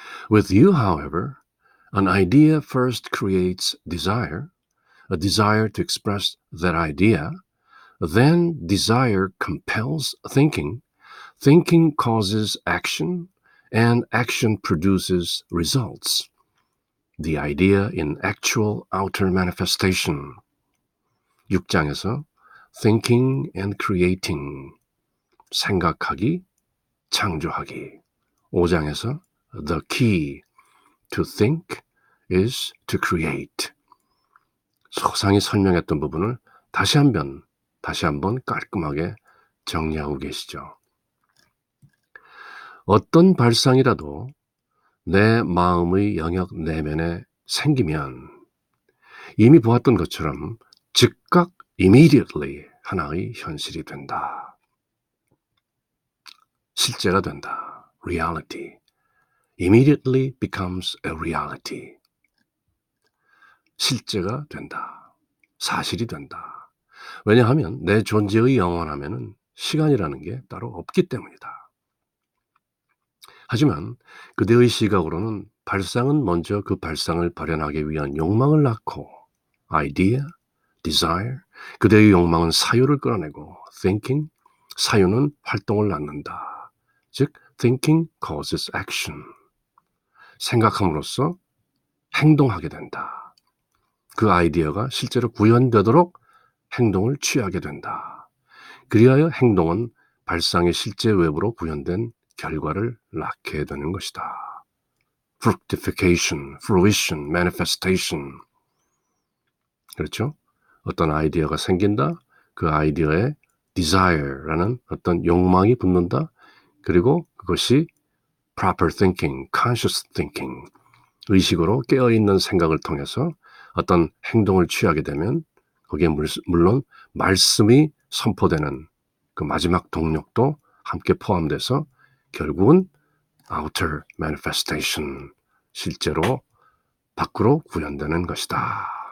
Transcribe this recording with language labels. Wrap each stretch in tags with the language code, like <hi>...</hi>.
<en>With you, however, an idea first creates desire, a desire to express that idea, then desire compels thinking, thinking causes action, and action produces results. The idea in actual outer manifestation.</en> <ko>6장에서</ko> <en>thinking and creating,</en> <ko>생각하기, 창조하기.</ko> <en>5장에서 the key to think is to create.</en> <ko>소상히 설명했던 부분을 다시 한번 깔끔하게 정리하고 계시죠. 어떤 발상이라도 내 마음의 영역 내면에 생기면 이미 보았던 것처럼 즉각 immediately 하나의 현실이 된다. 실제가 된다. reality.</ko> <en>immediately becomes a reality.</en> <ko>실제가 된다. 사실이 된다. 왜냐하면 내 존재의 영원함에는 시간이라는 게 따로 없기 때문이다. 하지만 그대의 시각으로는 발상은 먼저 그 발상을 발현하기 위한 욕망을 낳고 idea, desire, 그대의 욕망은 사유를 끌어내고 thinking, 사유는 활동을 낳는다.</ko> <en>즉 thinking causes action.</en> <ko>생각함으로써 행동하게 된다. 그 아이디어가 실제로 구현되도록 행동을 취하게 된다. 그리하여 행동은 발상의 실제 외부로 구현된 결과를 낳게 되는 것이다.</ko> <en>fructification, fruition, manifestation.</en> <ko>그렇죠? 어떤 아이디어가 생긴다. 그 아이디어에 desire라는 어떤 욕망이 붙는다. 그리고 그것이</ko> <en>proper thinking, conscious thinking,</en> <ko>의식으로 깨어있는 생각을 통해서 어떤 행동을 취하게 되면 거기에 물론 말씀이 선포되는 그 마지막 동력도 함께 포함돼서 결국은</ko> <en>outer manifestation,</en> <ko>실제로 밖으로 구현되는 것이다.</ko>